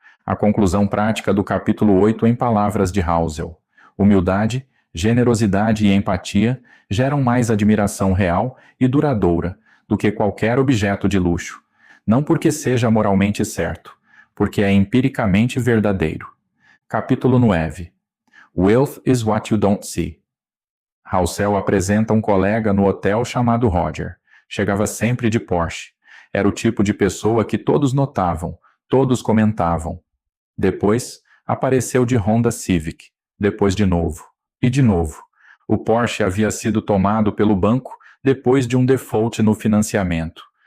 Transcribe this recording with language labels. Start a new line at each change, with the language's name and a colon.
Portuguese: A conclusão prática do capítulo 8 em palavras de Housel: humildade, generosidade e empatia geram mais admiração real e duradoura do que qualquer objeto de luxo, não porque seja moralmente certo, porque é empiricamente verdadeiro. Capítulo 9.
English: Wealth is what you don't see.
Portuguese: Housel apresenta um colega no hotel chamado Roger. Chegava sempre de Porsche. Era o tipo de pessoa que todos notavam, todos comentavam. Depois, apareceu de Honda Civic. Depois de novo. E de novo. O Porsche havia sido tomado pelo banco depois de um default no financiamento.